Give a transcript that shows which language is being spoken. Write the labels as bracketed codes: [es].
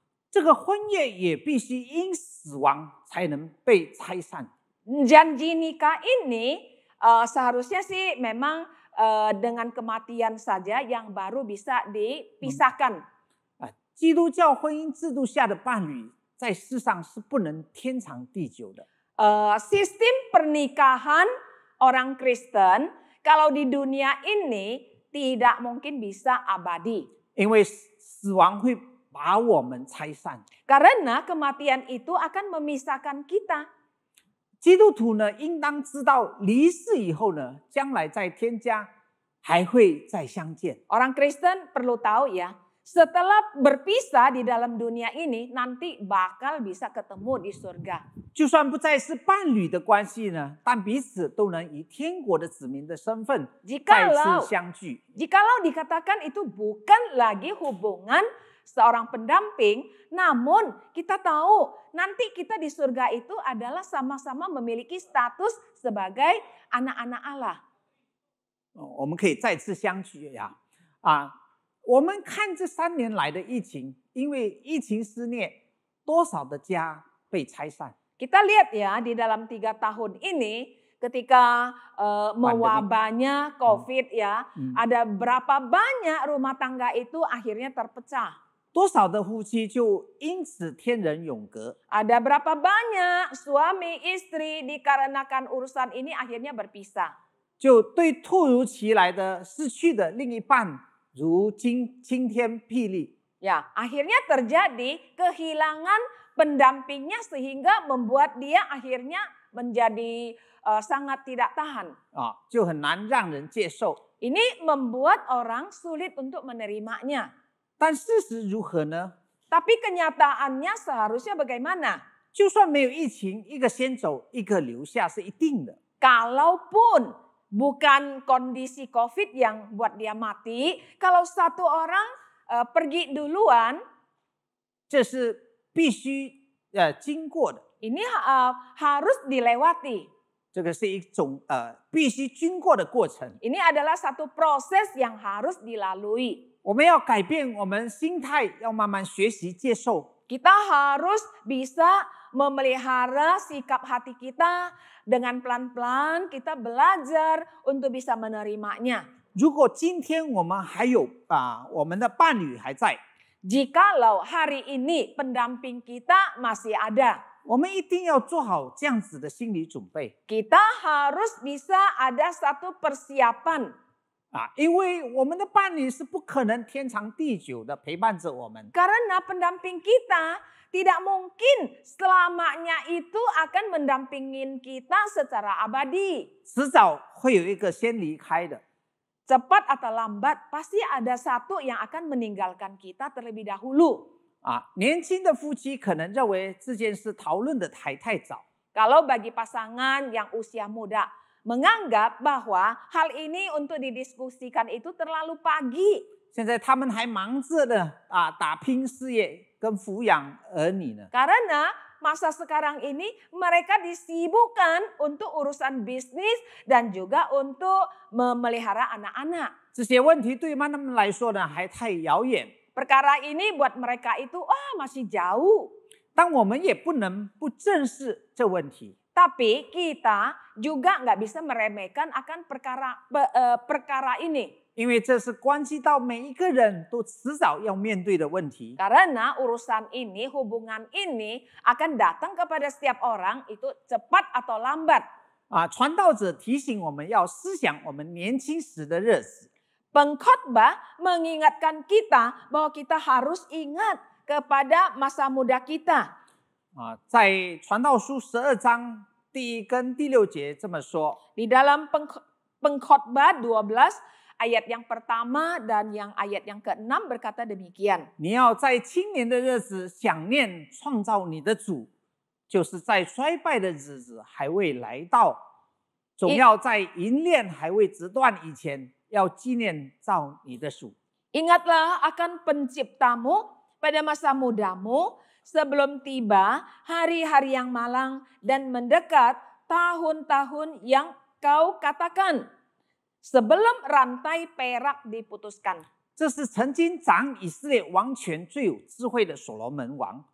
[zh] 这个婚约也必须因死亡才能被拆散。 [id] Janji nikah ini seharusnya sih memang dengan kematian saja yang baru bisa dipisahkan. [zh] 基督教婚姻制度下的伴侣，在世上是不能天长地久的。 [id] Sistem pernikahan orang Kristen kalau di dunia ini tidak mungkin bisa abadi. [zh] 因为死亡会把我们拆散。 [id] Karena kematian itu akan memisahkan kita. [zh] 基督徒呢，应当知道离世以后呢，将来在天家还会再相见。 [id] Orang Kristen perlu tahu ya, setelah berpisah di dalam dunia ini, nanti bakal bisa ketemu di surga. [zh] 就算不再是伴侣的关系呢，但彼此都能以天国的子民的身份再次相聚。 [id] Jikalau dikatakan itu bukan lagi hubungan seorang pendamping, namun kita tahu nanti kita di surga itu adalah sama-sama memiliki status sebagai anak-anak Allah. [zh] 我们可以再次相聚呀！我们看这3年来的疫情，因为疫情肆虐，多少的家被拆散。 [id] Kita lihat ya di dalam 3 tahun ini ketika mewabahnya COVID ya, ada berapa banyak rumah tangga itu akhirnya terpecah. [zh] 多少的夫妻就因此天人永隔。 [id] Ada berapa banyak suami istri dikarenakan urusan ini akhirnya berpisah. [zh] 就对突如其来的失去的另一半，如惊天霹雳。 [id] Ya, akhirnya terjadi kehilangan pendampingnya sehingga membuat dia akhirnya menjadi sangat tidak tahan. [zh] 就很难让人接受。 [id] Ini membuat orang sulit untuk menerimanya. [zh] 但事实如何呢？ [id] Tapi kenyataannya seharusnya bagaimana? [zh] 就算没有疫情，一个先走，一个留下是一定的。 [id] Kalaupun bukan kondisi COVID yang buat dia mati, kalau satu orang pergi duluan, [zh] 这是必须经过的。 [id] ini harus dilewati. [zh] 这个是一种必须经过的过程。 [id] Ini adalah satu proses yang harus dilalui. [zh] 我们要改变我们心态，要慢慢学习接受。 [id] Kita harus bisa memelihara sikap hati kita dengan pelan-pelan kita belajar untuk bisa menerimanya. [zh] 如果今天我们还有我们的伴侣还在， [id] Jikalau hari ini pendamping kita masih ada, [zh] 我们一定要做好这样子的心理准备 [id] kita harus bisa ada satu persiapan. [zh] 因为我们的伴侣是不可能天长地久的陪伴着我们。 [id] Karena pendamping kita tidak mungkin selamanya itu akan mendampingin kita secara abadi. [zh] 迟早会有一个先离开的。 [id] Cepat atau lambat pasti ada satu yang akan meninggalkan kita terlebih dahulu. [zh] 年轻的夫妻可能认为这件事讨论的还太早， [id] Kalau bagi pasangan yang usia muda menganggap bahwa hal ini untuk didiskusikan itu terlalu pagi. [zh] 现在他们还忙着呢打拼事业跟抚养儿女呢。 [id] Karena masa sekarang ini mereka disibukkan untuk urusan bisnis dan juga untuk memelihara anak-anak. [zh] 这些问题对他们来说呢还太遥远， [id] Perkara ini buat mereka itu masih jauh. [zh] 但我们也不能不正视这问题。 [id] Tapi kita juga nggak bisa meremehkan akan perkara ini. [zh] 因为这是关系到每一个人都迟早要面对的问题。 [id] Karena urusan ini, hubungan ini akan datang kepada setiap orang itu cepat atau lambat. [zh] 传道者提醒我们要思想我们年轻时的日子。 [id] Pengkhotbah mengingatkan kita bahwa kita harus ingat kepada masa muda kita. [zh] 在传道书12章第1跟第6节这么说。 [id] Di dalam pengkhotbah 12 ayat yang pertama dan yang ayat yang ke-6 berkata demikian. [zh] 你要在青年的日子想念创造你的主，就是在衰败的日子还未来到，总要在银链还未折断以前，要纪念造你的主。 [id] Ingatlah akan penciptamu pada masa mudamu sebelum tiba hari-hari yang malang dan mendekat tahun-tahun yang kau katakan. Sebelum rantai perak diputuskan. [zh] 这是曾经掌以色列王权最有智慧的所罗门王。